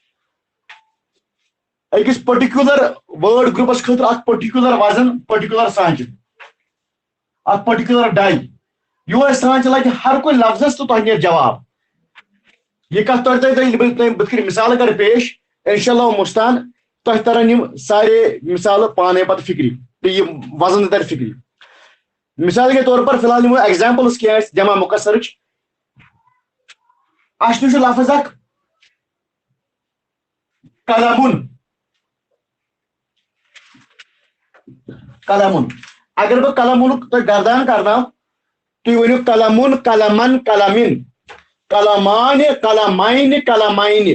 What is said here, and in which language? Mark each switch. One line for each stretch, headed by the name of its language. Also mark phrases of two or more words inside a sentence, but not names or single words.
Kashmiri: أکِس
English: particular word groups
Kashmiri: خٲطرٕ اکھ پٔٹِکیوٗلر وزن، پٔٹِکیوٗلر سانچہ، اکھ
English: particular die.
Kashmiri: یہوے سانچہ لگہِ ہر کُنہِ لفظس تہٕ تۄہہِ نیرِ جواب. یہ کتھ تر تۄہہِ بہٕ کٔرٕ مثال کرٕ پیش،
Arabic: انشاء اللہ
Kashmiri: مستان تۄہہِ ترن یِم سارے مثالہٕ پانے پتہٕ فکری تہٕ یہِ وزن تہِ تر فکری. مثال کے طور پر فی الحال نمو ایگزامپلز کینٛہہ اسہِ جمع مکسرٕچ. اسہِ نِش چھُ لفظ اکھ قلمُن. قلمُن. اگر بہٕ قلمُنُک تۄہہِ گردان کرناو تُہۍ ؤنِو قلمُن، قلمن، قلمِن، قلمانہِ، قلماینہِ، قلماینہِ.